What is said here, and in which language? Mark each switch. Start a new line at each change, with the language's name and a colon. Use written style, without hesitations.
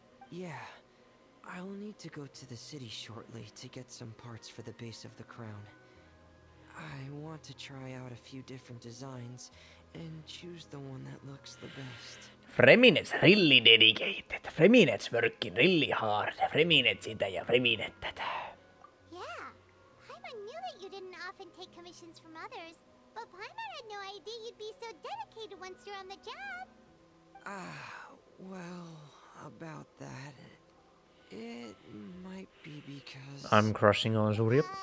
English: Yeah, I'll need to go to the city shortly to get some parts for the base of the crown. I want to try out a few different designs and choose the one that looks the best. Freminets really dedicated. Freminets working really hard.
Finnish: Freminets sitä ja Freminets tätä.
English: Yeah, Paimon knew that you didn't often take commissions from others, but Paimon had no idea you'd be so dedicated once you're on the job. Well, about that, it might be because... I'm crushing on Surya.